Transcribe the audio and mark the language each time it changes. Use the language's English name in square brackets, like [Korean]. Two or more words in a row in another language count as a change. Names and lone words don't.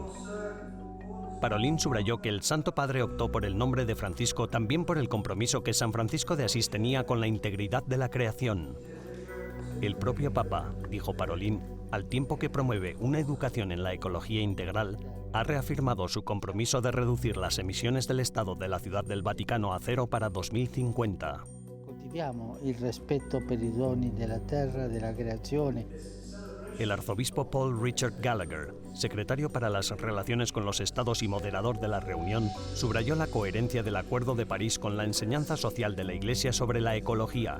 [Spanish] Parolin subrayó que el Santo Padre optó por el nombre de Francisco también por el compromiso que San Francisco de Asís tenía con la integridad de la creación. El propio Papa, dijo Parolin, al tiempo que promueve una educación en la ecología integral, ha reafirmado su compromiso de reducir las emisiones del Estado de la Ciudad del Vaticano a 0 para 2050. [Italian] Coltiviamo il rispetto per i doni della terra, della creazione. [Spanish] El arzobispo Paul Richard Gallagher, secretario para las relaciones con los estados y moderador de la reunión, subrayó la coherencia del Acuerdo de París con la enseñanza social de la Iglesia sobre la ecología.